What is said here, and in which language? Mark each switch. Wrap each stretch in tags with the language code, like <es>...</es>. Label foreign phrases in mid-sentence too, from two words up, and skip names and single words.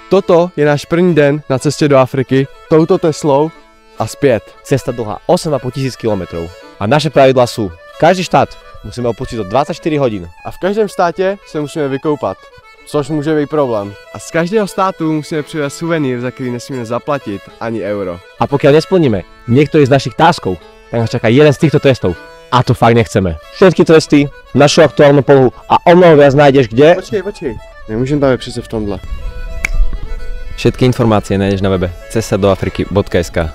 <cs>Toto je náš první den na cestě do Afriky, touto Teslou a zpět.</cs> <sk>Cesta dlhá 8,5 tisíc kilometrov. A naše pravidlá sú, každý štát musíme opustiť do 24 hodín.</sk> <cs>A v každém státě se musíme vykoupat, což může být problém. A z každého státu musíme přivést suvenýr, za který nesmíme zaplatit ani euro.</cs> <sk>A pokiaľ nesplníme niektorý z našich táskov, tak nás čaká jeden z týchto trestov. A to fakt nechceme. Všetky tresty, našu aktuálnu polohu a o mnoho viac nájdeš kde?</sk> <cs>Počkej. Nemůžem tam je přece v tomhle.</cs> <sk>Všetky informácie nájdeš na webe cestadoafriky.sk.</sk>